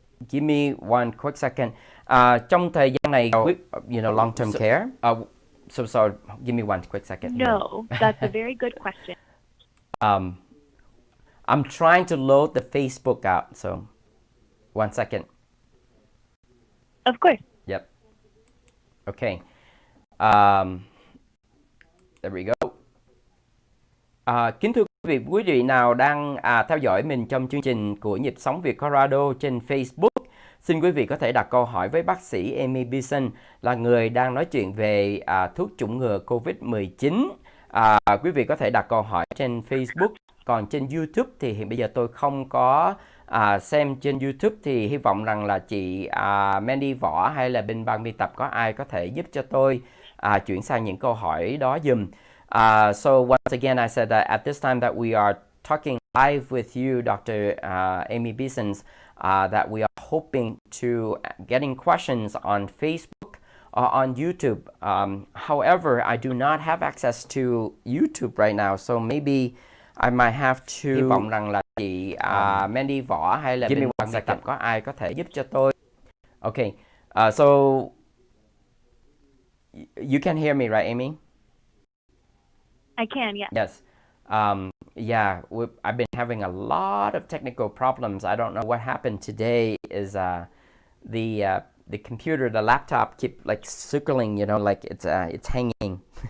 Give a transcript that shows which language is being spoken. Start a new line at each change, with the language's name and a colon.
English: Give me one quick second.
Vietnamese: Trong thời gian này, long-term care.
English: So sorry. Give me one quick second. No, that's a very good question. I'm trying to load the Facebook out. So one second. Of course. Yep. Okay. There we go.
Vietnamese: Kính thưa quý vị nào đang theo dõi mình trong chương trình của Nhịp Sống Việt Colorado trên Facebook, xin quý vị có thể đặt câu hỏi với bác sĩ Amy Bison, là người đang nói chuyện về thuốc chủng ngừa COVID-19. Quý vị có thể đặt câu hỏi trên Facebook. Còn trên YouTube thì hiện bây giờ tôi không có xem trên YouTube, thì hy vọng rằng là chị Mandy Võ hay là bên ban biên tập có ai có thể giúp cho tôi chuyển sang những câu hỏi đó dùm.
English: So once again, I said that at this time that we are talking live with you, Dr. Amy Bison, that we are hoping to getting questions on Facebook or on YouTube. However, I do not have access to YouTube right now, so maybe I might have to.
Vietnamese: Hy vọng rằng là chị Mandy Võ hay là bên ban biên tập có ai có thể giúp cho tôi.
English: Okay, so you can hear me, right, Amy? I can, yeah. Yes. Yeah, I've been having a lot of technical problems. I don't know what happened today. Is the computer, the laptop, keep like circling, like it's hanging.